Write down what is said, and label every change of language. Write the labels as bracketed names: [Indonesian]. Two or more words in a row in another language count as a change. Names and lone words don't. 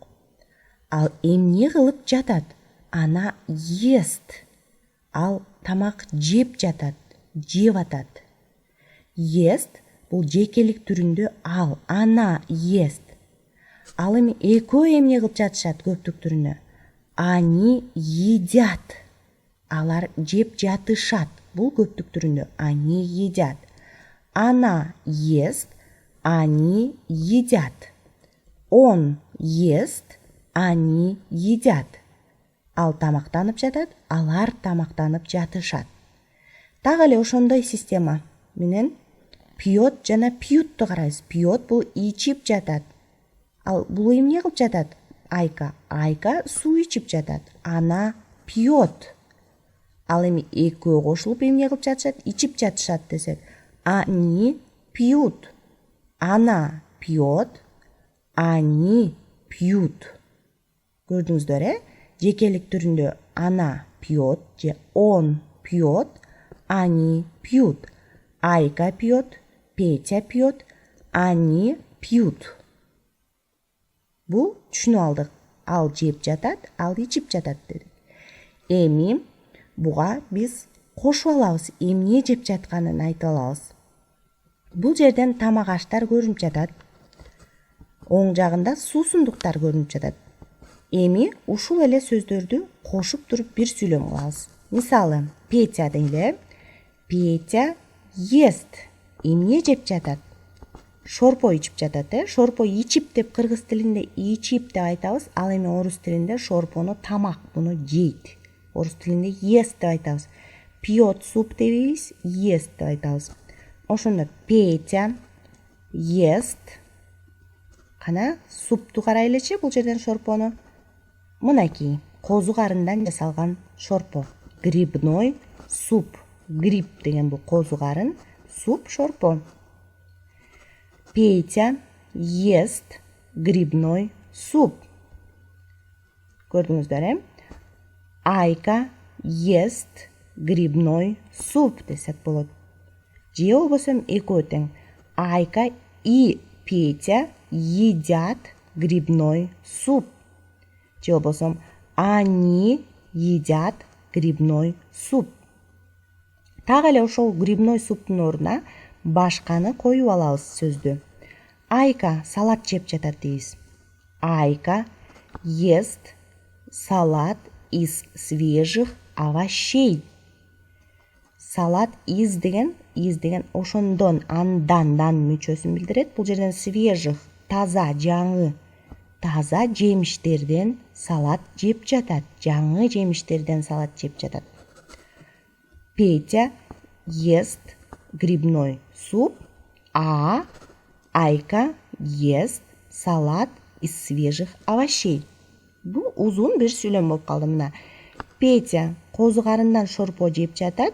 [Kyrgyz] Ал эмне кылып жатат? [Russian] Ана ест. [Kyrgyz] Ал тамак жеп жатат, жеп атат. Ест бул жекелик түрүндө ал, [Russian] ана ест. [Kyrgyz] Ал эми экөө эмне кылып жатышат көптүк түрүндө? [Russian] Они едят. [Kyrgyz] Алар жеп жатышат. Бул көптүк түрүндө [Russian] они едят. Она ест, они едят. Он ест, они едят. [Kyrgyz] Ал тамактанып жатат, алар тамактанып жатышат. Так эле ошондой система менен пьет жана пьютты карайбыз. Пьет бул ичип жатат. Ал бул эмне кылып жатат? Айка. Айка суу ичип жатат. [Russian] Ана пьет. [Kyrgyz] Ал эми экөө кошулуп эмне кылып жатышат? Ичип жатышат десек. [Russian] Они пьют. Она пьет. Они пьют. [Kyrgyz] Көрдүңүздөр, жекелик түрүндө [Russian] ана пьет [Kyrgyz] же [Russian] он пьет, они пьют. Айка пьет, Петя пьет, они пьют. [Kyrgyz] Бул түшүнүп алдык. Ал жеп жатат, ал ичип жатат дедик. Эми буга биз кошуп алабыз, эмне жеп жатканын айтып алабыз. Бул жерден тамак аштар көрүнүп жатат. Оң жагында суусундуктар көрүнүп жатат. Эми ушул эле сөздөрдү кошуп туруп бир сүйлөм кылабыз. Мисалы, Петя дейле. Петя ест. Эмне жеп жатат? Шорпо ичип жатат, Шорпо ичип деп кыргыз тилинде ичип деп айтабыз. Ал эми орус тилинде шорпону тамак, муну жейт. Орус тилинде ест деп айтабыз. [Russian] Пьет суп [Kyrgyz] дебейбиз, ест деп айтабыз. Ошондо Петя ест. Кана супту карайлычы бул жерден шорпону. Мынакей козу карындан жасалган шорпо. [Russian] Грибной суп. [Kyrgyz] Гриб деген бул козу карын, суп шорпо. [Russian] Петя ест грибной суп. [Kyrgyz] Көрдүңүздөр, Айка [Russian] ест грибной суп [Kyrgyz] десек болот. Же болбосо экөө тең. [Russian] Айка и Петя едят грибной суп. [Kyrgyz] Же болбосо [Russian] они едят грибной суп. [Kyrgyz] Так эле ошол грибной суптун ордуна башканы коюп алабыз сөздү. Айка салат жеп жатат дейбиз. [Russian] Айка ест салат из свежих овощей. Салат из [Kyrgyz] деген ошондон, андан мүчөсүн билдирет. Бул жерден свежих, таза, жаңы. Таза жемиштерден салат жеп жатат. Жаңы жемиштерден салат жеп жатат. [Russian] Петя ест грибной суп, а Айка ест салат из свежих овощей. [Kyrgyz] Бул узун бир сүйлөм болуп калды мына. Петя козу карындан шорпо жеп жатат.